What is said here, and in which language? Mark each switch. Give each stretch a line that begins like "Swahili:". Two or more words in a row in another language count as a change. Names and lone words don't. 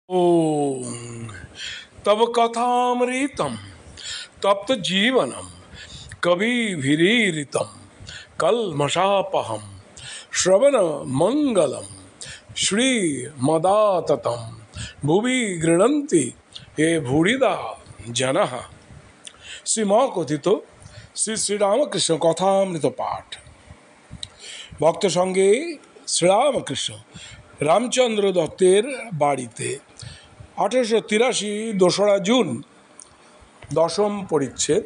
Sanskrit: ओम तब कथामृतम तप्त जीवनम कविभिरीरितम कल्मषापहम श्रवण मंगलम श्रीमदाततम भुवि गृह्णन्ति ये भूरिदा जनः।
Bangla: শ্রীমা কথিত শ্রী শ্রীরামকৃষ্ণ কথামৃত পাঠ। ভক্ত সঙ্গে শ্রীরামকৃষ্ণ রামচন্দ্র দত্তের বাড়িতে 1883 দোসরা জুন, দশম পরিচ্ছেদ।